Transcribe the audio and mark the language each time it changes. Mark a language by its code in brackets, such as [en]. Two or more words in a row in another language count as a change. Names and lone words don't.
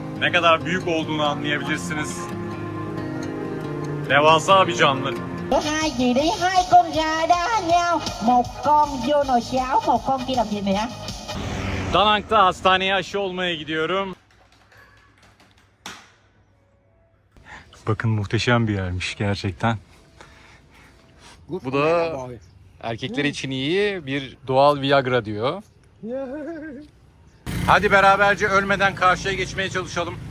[tr] ne kadar büyük olduğunu anlayabilirsiniz. Devasa bir canlı. [vi] Có hai gì đấy, hai con gà đá nhau, một con vô nồi cháo, một con kia làm gì mẹ? [tr] Da Nang'da hastaneye aşı olmaya gidiyorum. Bakın muhteşem bir yermiş gerçekten. Bu da erkekler için iyi bir doğal Viagra diyor. Hadi beraberce ölmeden karşıya geçmeye çalışalım.